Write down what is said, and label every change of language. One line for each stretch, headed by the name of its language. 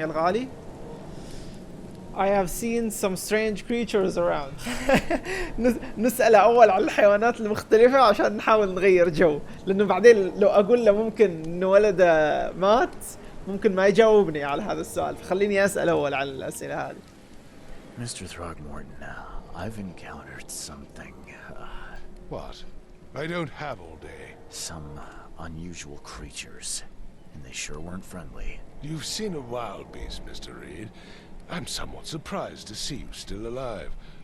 Arabic: يا الغالي
English: I have seen some strange creatures around.
Arabic: نسأله أول على الحيوانات المختلفة عشان نحاول نغير جو، لأنه بعدين لو أقول له ممكن إنه ولده مات ممكن ما يجاوبني على هذا السؤال، فخليني أسأل أول على الأسئلة هذه.
English: Mr. Throgmorton, I've encountered something. What? I don't have all day. Some unusual creatures, and they sure weren't friendly. You've seen a wild beast, Mr. Reed. I'm somewhat surprised to see you still alive.